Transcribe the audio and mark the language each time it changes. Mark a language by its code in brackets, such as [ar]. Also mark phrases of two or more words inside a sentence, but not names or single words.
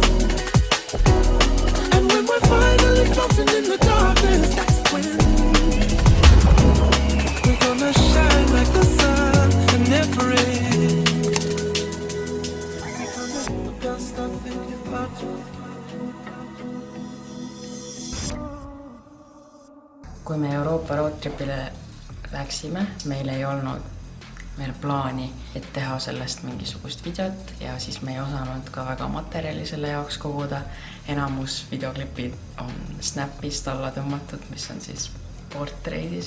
[en] And when we're finally floating in the darkness, that's when we're gonna shine like the sun and never end. I can't stop thinking about you. [et] Kui me Euroopa roadtripile läksime, meil ei olnud plaani, et teha sellest mingisugust videot ja siis me ei osanud ka väga materjali selle jaoks koguda. Enamus videoklipid on Snapist alla tõmmatud, mis on siis portreidis.